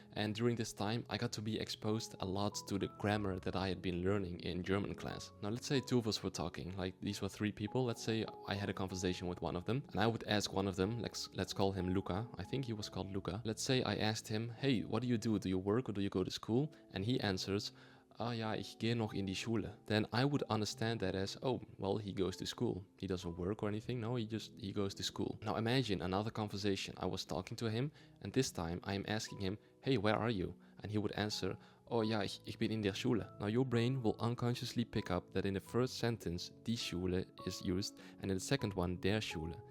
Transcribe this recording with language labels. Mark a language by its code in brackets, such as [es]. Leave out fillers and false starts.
[en] And during this time, I got to be exposed a lot to the grammar that I had been learning in German class. Now, let's say two of us were talking. Like, these were three people. Let's say I had a conversation with one of them, and I would ask one of them, let's call him Luca. I think he was called Luca. Let's say I asked him, hey, what do you do? Do you work or do you go to school? And he answers, [de] ja, ich gehe noch in die Schule. [en] Then I would understand that as, oh, well, he goes to school. He doesn't work or anything. No, he goes to school. Now imagine another conversation. I was talking to him, and this time I am asking him, hey, where are you? And he would answer, [de] oh ja, ich bin in der Schule. [en] Now your brain will unconsciously pick up that in the first sentence, die Schule is used, and in the second one, der Schule.